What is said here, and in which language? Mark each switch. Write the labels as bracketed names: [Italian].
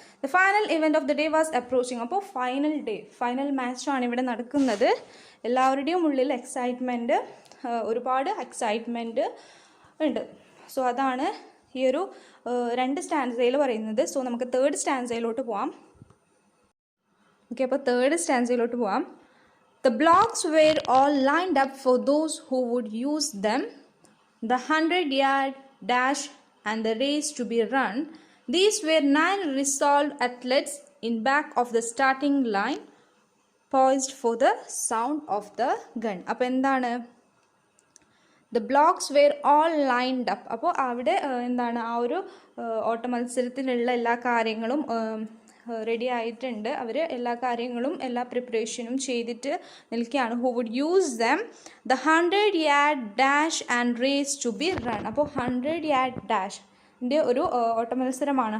[English] The final event of the day was approaching. [Malayalam] അപ്പോൾ final മാച്ചാണ് ഇവിടെ നടക്കുന്നത്. എല്ലാവരുടെയും ഉള്ളിൽ എക്സൈറ്റ്മെൻറ്റ്, ഒരുപാട് എക്സൈറ്റ്മെൻറ്റ് ഉണ്ട്. സോ അതാണ് ഈ ഒരു 2 സ്റ്റാൻസയിൽ പറയുന്നത്. സോ നമുക്ക് 3rd സ്റ്റാൻസയിലോട്ട് പോവാം. ഓക്കെ, അപ്പോൾ 3rd സ്റ്റാൻസയിലോട്ട് പോവാം. [English] The blocks were all lined up for those who would use them. The 100-yard dash and the race to be run. These were 9 resolved athletes in back of the starting line, poised for the sound of the gun. [Malayalam] അപ്പോൾ എന്താണ്? [English] The blocks were all lined up. [Malayalam] അപ്പോൾ അവിടെ എന്താണ്, ആ ഒരു ഓട്ട മത്സരത്തിനുള്ള എല്ലാ കാര്യങ്ങളും റെഡി ആയിട്ടുണ്ട്. അവർ എല്ലാ കാര്യങ്ങളും എല്ലാ പ്രിപ്പറേഷനും ചെയ്തിട്ട് നിൽക്കുകയാണ്. [English] Who would use them the 100-yard dash and race to be run. [Malayalam] അപ്പോൾ 100-yard ഡാഷിൻ്റെ ഒരു ഓട്ട മത്സരമാണ്.